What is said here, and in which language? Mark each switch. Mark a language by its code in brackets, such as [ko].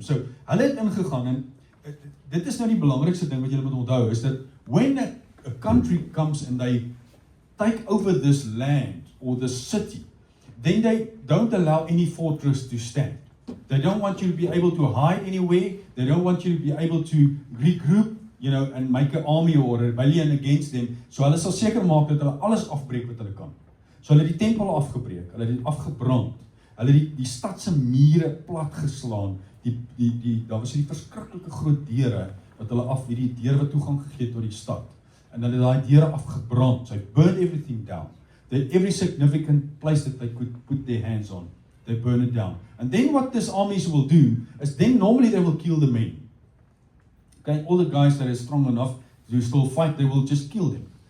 [af] So hulle het ingegaan, en dit is nou die belangrikste ding wat julle moet onthou, [en] is that when a country comes and they take over this land or this city, then they don't allow any fortress to stand. They don't want you to be able to hide anywhere. They don't want you to be able to regroup, and make an army or a rebellion against them. [af] So hulle sal seker maak dat hulle alles afbreek wat hulle kan. So hulle die tempel afgebreek, hulle het afgebrand. Hulle die stad se mure plat geslaan. Daar was die verskriklike groot deure wat hulle hierdie deure wat toegang gegee het tot die stad. En hulle het daai deure afgebrand. [en] So they burned everything down. Every significant place that they could put their hands on, they burn it down. And then what these armies will do is then normally they will kill the men. Okay, all the guys that are strong enough to still fight, they will just kill them.